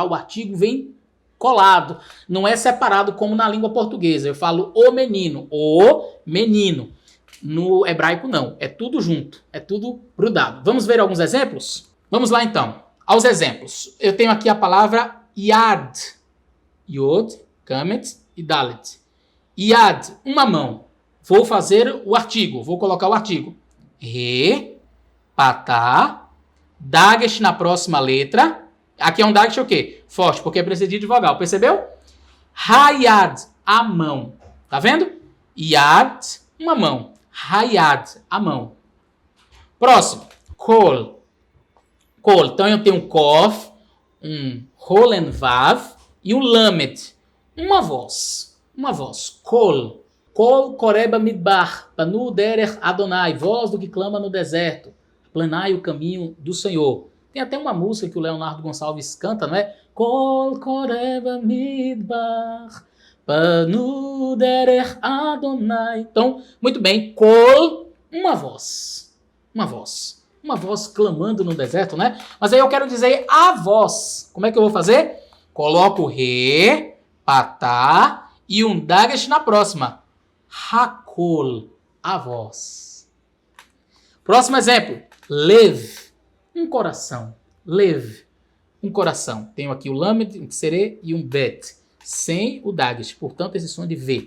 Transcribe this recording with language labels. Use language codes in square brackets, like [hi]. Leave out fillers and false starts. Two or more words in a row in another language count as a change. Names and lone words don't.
[pt] O artigo vem colado, não é separado como na língua portuguesa. Eu falo o menino. No hebraico não, é tudo junto, é tudo grudado. Vamos ver alguns exemplos? Vamos lá então, aos exemplos. Eu tenho aqui a palavra yad, yod, kamet e dalet. Yad, uma mão. Vou fazer o artigo, vou colocar o artigo. Re, patá, dagesh na próxima letra. Aqui é um dagesh o quê? Forte, porque é precedido de vogal, percebeu? Hayad, a mão. Tá vendo? Yad, uma mão. Hayad, a mão. Próximo, kol. Então eu tenho um kof, um rolen vav e um lamed. Uma voz. [he] קול. קול קורא במדבר, פנו דרך אדני, [pt] voz do que clama no deserto. Planai o caminho do Senhor. Tem até uma música que o Leonardo Gonçalves canta, não é? [he] קול קורא במדבר, פנו דרך אדני. [pt] Então, muito bem, kol, uma voz clamando no deserto, né? Mas aí eu quero dizer a voz. Como é que eu vou fazer? Coloco re, patá e um dagesh na próxima. Hakol, a voz. Próximo exemplo, lev, um coração. Lev, um coração. Tenho aqui o lamed, um tsere e um bet. Sem o dagesh, portanto esse som de V.